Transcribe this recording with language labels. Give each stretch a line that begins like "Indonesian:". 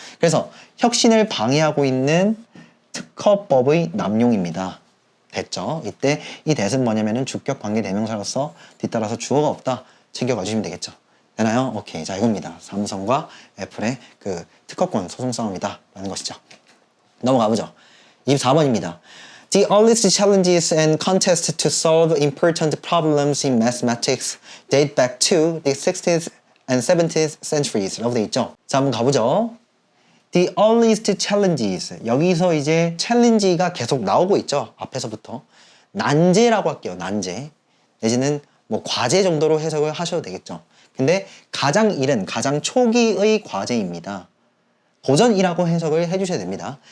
Korean: 그래서 혁신을 방해하고 있는 특허법의 남용입니다. 됐죠? 이때 이 that은 뭐냐면은 주격 관계 대명사로서 뒤따라서 주어가 없다 챙겨가 주시면 되겠죠. 되나요? 오케이. 자, 이겁니다. 삼성과 애플의 그 특허권 소송 싸움이다 라는 것이죠. 넘어가 보죠. 24번입니다.
English: The earliest challenges and contests to solve important problems in mathematics date back to the 60th and 70th centuries 라고 되어 있죠.
Korean: 자, 한번 가보죠. The earliest challenges. 여기서 이제 challenge가 계속 나오고 있죠. 앞에서부터. 난제라고 할게요. 난제. 내지는 뭐 과제 정도로 해석을 하셔도 되겠죠. 근데 가장 이른, 가장 초기의 과제입니다. 도전이라고 해석을 해주셔야 됩니다.